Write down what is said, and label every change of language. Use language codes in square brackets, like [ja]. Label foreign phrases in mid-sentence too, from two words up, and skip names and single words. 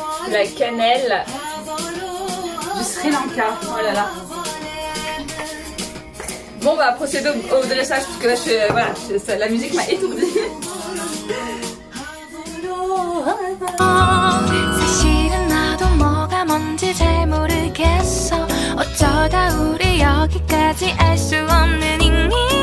[fr] de la cannelle du Sri Lanka. Oh là là. Bon, on va procéder au dressage parce que là, voilà, la musique m'a étourdie. [ko] 사실은 나도 뭐가 뭔지 잘 모르겠어 어쩌다 우리 여기까지 알 수 없는 잉잉잉